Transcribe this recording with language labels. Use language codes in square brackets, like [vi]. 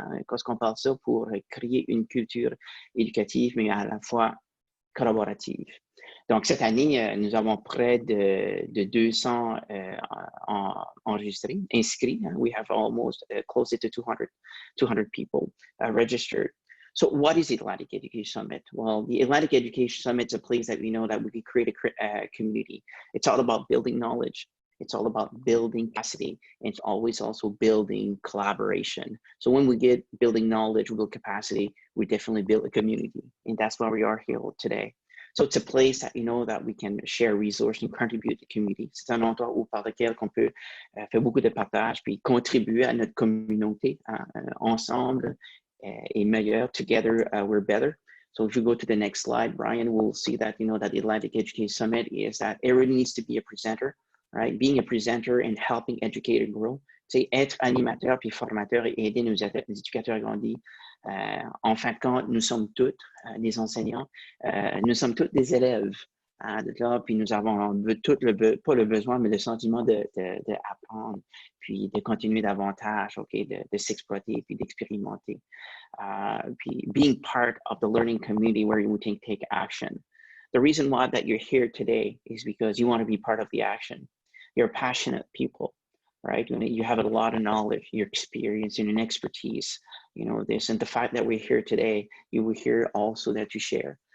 [fr] Qu'est-ce qu'on parle ça pour créer une culture éducative, mais à la fois collaborative. Donc, cette année, nous avons près de 200 enregistrés, inscrits. [en] We have almost closer to 200 people registered. So what is the Atlantic Education Summit? Well, the Atlantic Education Summit is a place that we know that we can create a community. It's all about building knowledge. It's all about building capacity. And it's always also building collaboration. So when we get building knowledge, we build capacity, we definitely build a community. And that's why we are here today. So it's a place that, that we can share resources and contribute to the community. [fr] C'est un endroit par lequel on peut faire beaucoup de partage puis contribuer à notre communauté ensemble et meilleur. [en] Together, we're better. So if you go to the next slide, Brian, we'll see that, that the Atlantic Education Summit is that everybody needs to be a presenter, right? Being a presenter and helping educators grow. [fr] C'est être animateur puis formateur et aider nos éducateurs à grandir. En fin de compte, nous sommes tous des enseignants, nous sommes tous des élèves. Puis nous avons tout pas le besoin, mais le sentiment d'apprendre, puis de continuer davantage, de s'exploiter, puis d'expérimenter. [en] Puis being part of the learning community where you can take action. The reason why that you're here today is because you want to be part of the action. You're passionate people. Right? You have a lot of knowledge, your experience and an expertise, this, and the fact that we're here today, you will hear also that you share.